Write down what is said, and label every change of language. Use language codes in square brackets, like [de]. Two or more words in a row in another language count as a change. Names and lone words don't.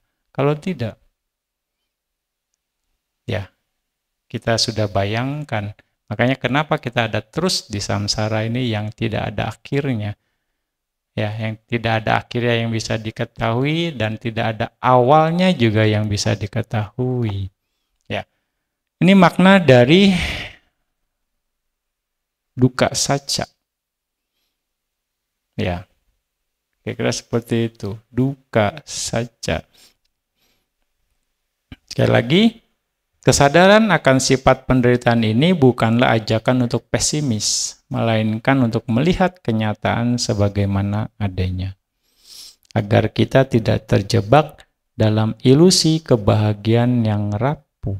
[id] Kalau tidak, ya kita sudah bayangkan. Makanya kenapa kita ada terus di samsara ini yang tidak ada akhirnya. Ya, yang tidak ada akhirnya yang bisa diketahui dan tidak ada awalnya juga yang bisa diketahui. Ya. Ini makna dari [pi] dukkha sacca. [id] Ya. Kira-kira seperti itu, [pi] dukkha sacca. [id] Sekali lagi, kesadaran akan sifat penderitaan ini bukanlah ajakan untuk pesimis, melainkan untuk melihat kenyataan sebagaimana adanya. Agar kita tidak terjebak dalam ilusi kebahagiaan yang rapuh.